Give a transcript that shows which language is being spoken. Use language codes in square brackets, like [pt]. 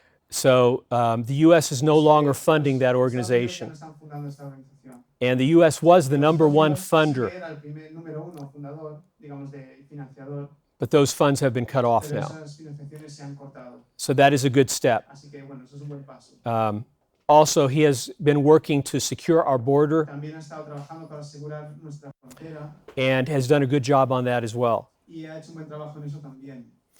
[en] So the U.S. is no longer funding that organization. And the U.S. was the number one funder, [es] Era el primer número uno fundador, digamos, de financiador, [en] but those funds have been cut off [es] pero [en] now. [es] esas financiaciones se han cortado. [en] So that is a good step. [es] Así que bueno, eso es un buen paso. [en] Also, he has been working to secure our border [es] También ha estado trabajando para asegurar nuestra frontera [en] and has done a good job on that as well. [es] y ha hecho un buen trabajo en eso también.